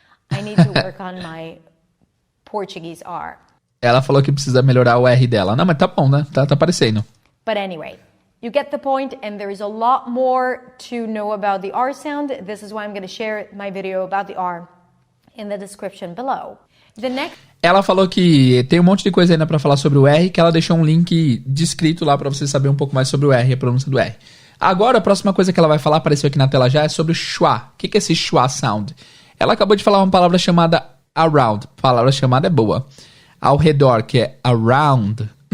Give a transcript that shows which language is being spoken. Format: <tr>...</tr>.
<en>I need to work on my Portuguese R.</en> <pt>Ela falou que precisa melhorar o R dela. Não, mas tá bom, né? Tá aparecendo.</pt> <en>But anyway, you get the point, and there is a lot more to know about the R sound. This is why I'm going to share my video about the R in the description below. The next...</en> <pt>Ela falou que tem um monte de coisa ainda pra falar sobre o R, que ela deixou um link descrito lá pra você saber um pouco mais sobre o R e a pronúncia do R. Agora, a próxima coisa que ela vai falar, apareceu aqui na tela já, é sobre o schwa. O que é esse schwa sound? Ela acabou de falar uma palavra chamada around. A palavra chamada é boa. Ao redor, que é around.</pt>